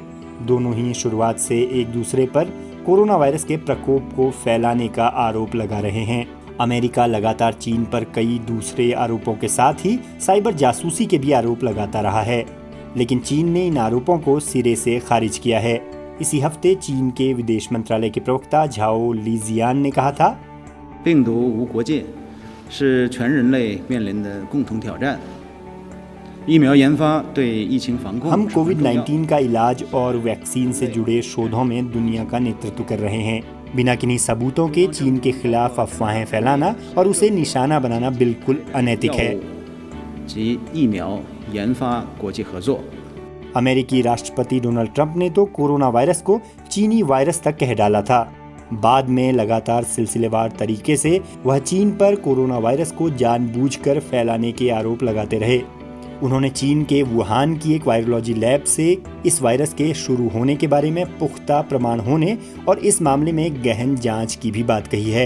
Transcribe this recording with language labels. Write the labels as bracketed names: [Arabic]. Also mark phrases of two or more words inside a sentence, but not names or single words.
[Hindi] दोनों ही शुरुआत से एक दूसरे पर कोरोना वायरस के प्रकोप को फैलाने का आरोप लगा रहे हैं। अमेरिका लगातार चीन पर कई दूसरे आरोपों के साथ ही साइबर जासूसी के भी आरोप लगाता रहा है, लेकिन चीन ने इन आरोपों को सिरे से खारिज किया है। इसी हफ्ते चीन के विदेश मंत्रालय के प्रवक्ता झाओ लीजियान ने कहा था, [Chinese] 病毒无国界，是全人类面临的共同挑战。疫苗研发对疫情防控 [Hindi] हम कोविड-19 का इलाज और वैक्सीन से जुड़े शोधों में दुनिया का नेतृत्व कर रहे हैं। बिना किन्हीं सबूतों के चीन के खिलाफ अफवाहें फैलाना और उसे निशाना बनाना बिल्कुल अनैतिक है। [Chinese] 及疫苗研发国际合作。 [Hindi] अमेरिकी राष्ट्रपति डोनाल्ड ट्रंप ने तो कोरोना वायरस को चीनी वायरस तक कह डाला था। बाद में लगातार सिलसिलेवार तरीके से वह चीन पर कोरोना वायरस को जानबूझकर फैलाने के आरोप लगाते रहे। उन्होंने चीन के वुहान की एक वायरोलॉजी लैब से इस वायरस के शुरू होने के बारे में पुख्ता प्रमाण होने और इस मामले में गहन जांच की भी बात कही है।